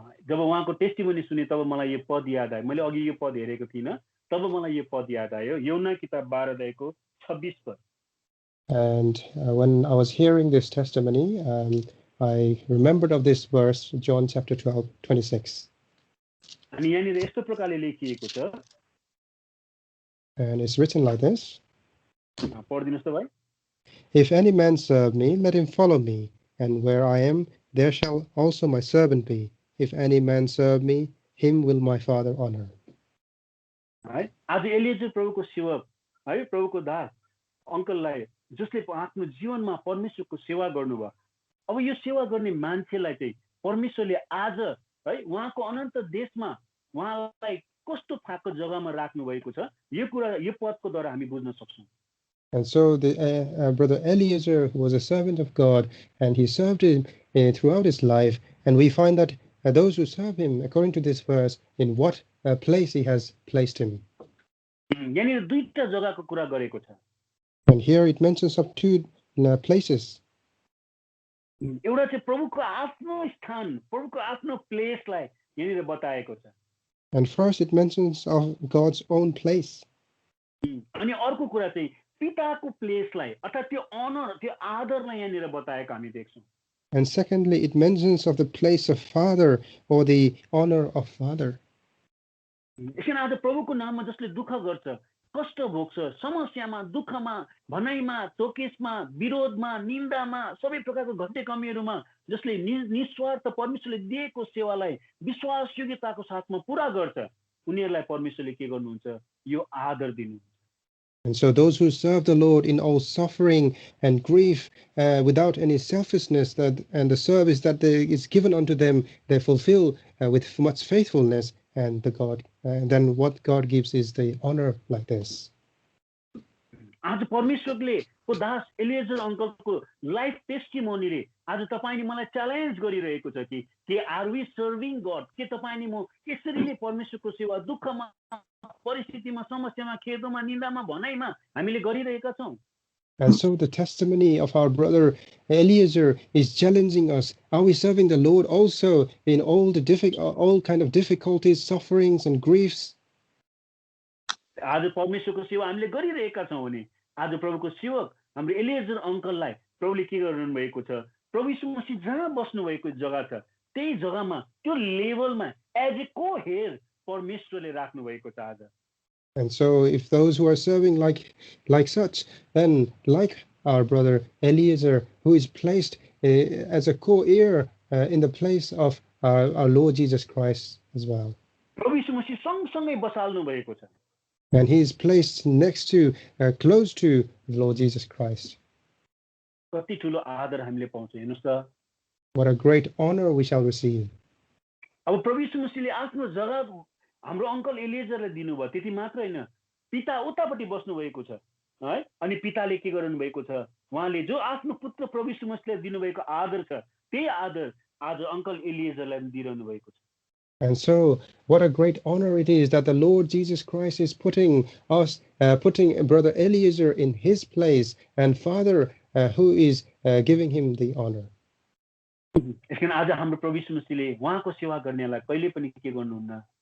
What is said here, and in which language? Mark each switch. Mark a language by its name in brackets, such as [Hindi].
[Nepali] जब उहाँको टेस्टिमनी सुने तब मलाई यो पद याद आयो। मैले अघि यो पद हेरेको थिइनँ, तब मलाई यो पद याद आयो। यूहन्ना किताब 12 अध्यायको 26 पद। [English] And when I was hearing this testimony, I remembered of this verse, John chapter 12, 26. [Nepali] अनि यहाँनिर यस्तो प्रकारले लेखिएको छ। [English] And it's written like this. [Nepali] पढिदिनुस् त भाइ। [English] If any man serve me, let him follow me, and where I am, there shall also my servant be. If any man serve me, him will my Father honor. [Nepali] है आज Eliezer प्रभुको सेवक है, प्रभुको दास अङ्कललाई जसले आफ्नो जीवनमा परमेश्वरको सेवा गर्नुभयो, अब यो सेवा गर्ने मान्छेलाई चाहिँ परमेश्वरले आज है उहाँको अनन्त देशमा उहाँलाई कस्तो खालको जग्गामा राख्नु भएको छ, यो कुरा यो पदको द्वारा हामी बुझ्न सक्छौँ। [English] And so the brother Eliezer was a servant of God, and he served him throughout his life. And we find that those who serve him, according to this verse, in what place he has placed him. [Nepali] यहाँनिर दुईटा जग्गाको कुरा गरेको छ। [English] And here it mentions of two places. [Nepali] एउटा चाहिँ प्रभुको आफ्नो स्थान, प्रभुको आफ्नो प्लेसलाई यहाँनिर बताएको छ। [English] And first it mentions of God's own place. [Nepali] अनि अर्को कुरा चाहिँ पिताको प्लेसलाई अर्थात् त्यो अनर, त्यो आदरलाई यहाँनिर बताएको हामी देख्छौँ। [English] And secondly, it mentions of the place of Father, or the honor of Father. [Nepali] यसरी आज प्रभुको नाममा जसले दुःख गर्छ, कष्ट भोग्छ, समस्यामा, दुःखमा, भनाइमा, चोकेसमा, विरोधमा, निन्दामा, सबै प्रकारको घटे कमीहरूमा जसले निस्वार्थ परमेश्वरले दिएको सेवालाई विश्वासयोग्यताको साथमा पुरा गर्छ, उनीहरूलाई परमेश्वरले के गर्नुहुन्छ? यो आदर दिनुहुन्छ। [English] And so those who serve the Lord in all suffering and grief, without any selfishness, and the service that is given unto them, they fulfill with much faithfulness. And then what God gives is the honor like this. [Nepali] आज परमेश्वरले को दास Eliezer अङ्कलको life टेस्टिमोनीले आज तपाईले मलाई challenge गरिरहेको छ कि [English] are we serving God, [Nepali] के तपाईले म यसरी नै परमेश्वरको सेवा दुःखमा, परिस्थितिमा, समस्यामा, खेदमा, निन्दामा, भनाइमा हामीले गरिरहेका छौं? [English] And so the testimony of our brother Eliezer is challenging us. Are we serving the Lord also in all kind of difficulties, sufferings, and griefs? [Nepali] आज परमेश्वरको सेवा हामीले गरिरहेका छौं भने आज प्रभुको सेवक हाम्रो एलिएजर अङ्कललाई प्रभुले के गर्नु भएको छ? प्रभु यीशु मसीह जहाँ बस्नु भएको जग्गा छ, त्यही जग्गामा, त्यो लेभलमा [English] as a coheir [Nepali] परमेश्वरले राख्नु भएको छ आज। [English] And so if those who are serving like such, then like our brother Eliezer, who is placed as a co-heir in the place of our Lord Jesus Christ as well. [Nepali] प्रभु यीशु मसीह सँगसँगै बसाल्नु भएको छ। [English] And he is placed next to, close to the Lord Jesus Christ. [Nepali] कति ठुलो आदर हामीले पाउँछौँ, हेर्नुस् त। [English] What a great honor we shall receive. [Nepali] अब प्रभु यीशु मसीहले आफ्नो जग्गा हाम्रो अङ्कल एलिएजरलाई दिनुभयो, त्यति मात्र हैन, पिता उतापट्टि बस्नु भएको छ है। अनि पिताले के गर्नु भएको छ? उहाँले जो आफ्नो पुत्र प्रभु यीशु मसीहलाई दिनुभएको आदर छ, त्यही आदर आज अङ्कल एलिएजरलाई दिइरहनु भएको छ। [English] And so what a great honor it is that the Lord Jesus Christ is putting brother Eliezer in his place, and Father who is giving him the honor. [Nepali] यसकारण आज हाम्रो प्रभु यीशु मसीहले उहाँको सेवा गर्नेलाई कहिले पनि के गर्नुहुन्न?